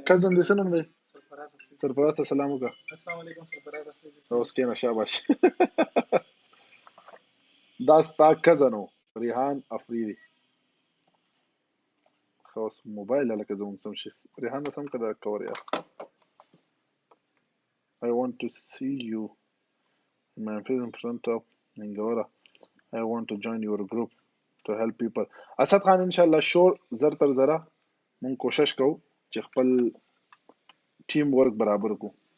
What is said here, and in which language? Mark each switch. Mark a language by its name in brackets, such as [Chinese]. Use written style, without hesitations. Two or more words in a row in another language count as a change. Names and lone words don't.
[Pashto] کزن دې څه نوم دی سرفراز افریدی سرفراز ته سلام وکړه [Arabic] السلام علیکم سرفراز افریدی [Pashto] اوس کېنه شاباش دا ستا کزن و ریحان افریدي ښه اوس موبایل هلکه زموږ سم شي ریحان نه سم که دا کور یار [English] I want to see you in my face in front of Ningora. I want to join your group to help people. [Pashto] اسد خان انشاءالله شور زر تر زره مونږ کوشش کوو چې خپل [English] team work [Pashto] برابر کو